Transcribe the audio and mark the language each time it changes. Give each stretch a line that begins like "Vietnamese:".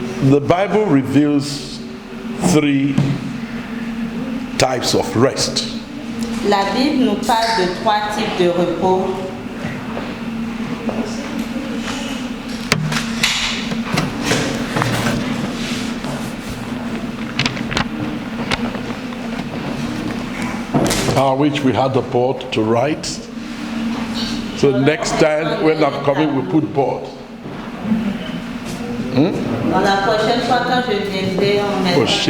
English: The Bible reveals three types of rest.
French: La Bible nous parle de trois types de repos.
English: Which we had the board to write. So next time when I'm coming, we put board.
French: Dans la prochaine fois quand je viendrai, on mettra